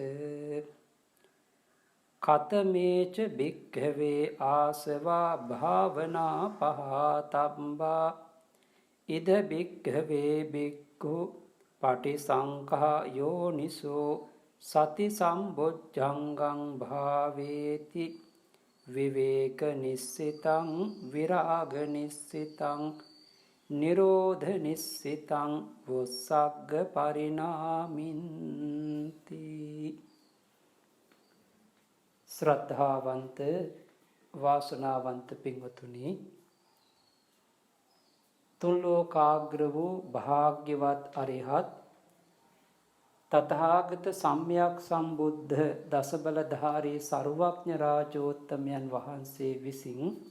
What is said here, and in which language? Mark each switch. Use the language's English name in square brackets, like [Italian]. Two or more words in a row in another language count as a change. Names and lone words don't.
[Pali] කතමේච භික්ඛවේ ආසවා භාවනා පහතබ්බා ඉද භික්ඛවේ භික්ඛු පටිසංඛා යෝනිසෝ සති සම්බොජ්ජංගං භාවේති විවේක නිස්සිතං විරාග නිස්සිතං නිරෝධ නිස්සිතං වොස්සග්ග පරිණාමින්ති. [Sinhala] ශ්‍රද්ධාවන්ත වාසනාවන්ත පින්වතුනි, තුන් ලෝකාග්‍ර වූ භාග්‍යවත් අරිහත් තථාගත සම්්‍යක් සම්බුද්ධ දසබලධාරී සර්වඥ රාජෝත්තමයන් වහන්සේ විසින්